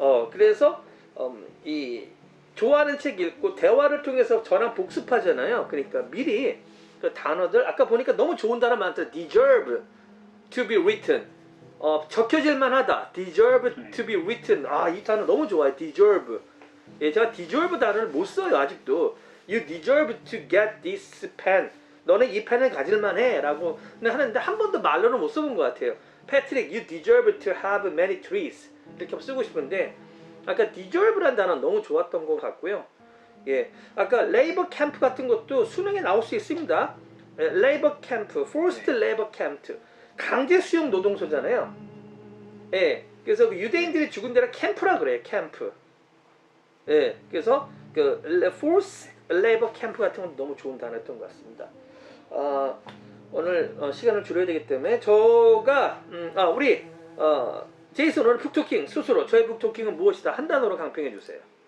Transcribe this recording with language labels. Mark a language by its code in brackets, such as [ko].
[ko] 그래서 이 좋아하는 책 읽고 대화를 통해서 저랑 복습하잖아요. 그러니까 미리 그 단어들 아까 보니까 너무 좋은 단어 많더라. [en] deserve to be written. [ko] 적혀질만 하다. [en] deserve to be written. [ko] 이 단어 너무 좋아요. [en] deserve. [ko] 예, 제가 deserve 단어를 못 써요, 아직도. [en] you deserve to get this pen. [ko] 너는 이 펜을 가질만 해. 라고 하는데 한 번도 말로는 못 써본 것 같아요. [en] Patrick, you deserve to have many trees. [ko] 이렇게 쓰고 싶은데 아까 deserve란 단어 너무 좋았던 것 같고요. 예, 아까 labor camp 같은 것도 수능에 나올 수 있습니다. [en] labor camp, forced labor camp. [ko] 강제 수용 노동소잖아요. 예, 그래서 그 유대인들이 죽은 데를 캠프라 그래요. 캠프. 예, 그래서 그 forced labor camp 같은 건 너무 좋은 단어였던 것 같습니다. 오늘 시간을 줄여야 되기 때문에 저가 우리 제이슨 오늘 북토킹 스스로 저의 북토킹은 무엇이다 한 단어로 강평해 주세요.